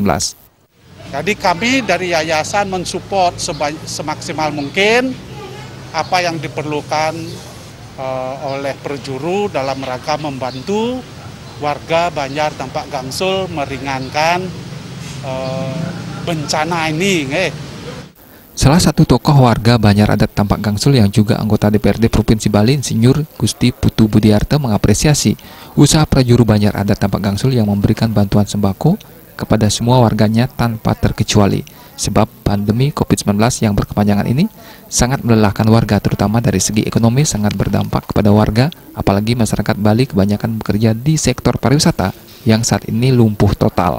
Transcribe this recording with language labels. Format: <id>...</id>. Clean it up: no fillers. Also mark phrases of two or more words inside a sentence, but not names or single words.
<id>Jadi kami dari Yayasan mensupport semaksimal mungkin apa yang diperlukan oleh Prajuru dalam rangka membantu warga Banjar Tampak Gangsul meringankan bencana ini. Salah satu tokoh warga Banjar Adat Tampak Gangsul yang juga anggota DPRD Provinsi Bali, Insinyur Gusti Putu Budiarto mengapresiasi usaha Prajuru Banjar Adat Tampak Gangsul yang memberikan bantuan sembako kepada semua warganya tanpa terkecuali. Sebab pandemi COVID-19 yang berkepanjangan ini sangat melelahkan warga, terutama dari segi ekonomi sangat berdampak kepada warga, apalagi masyarakat Bali kebanyakan bekerja di sektor pariwisata yang saat ini lumpuh total.</id>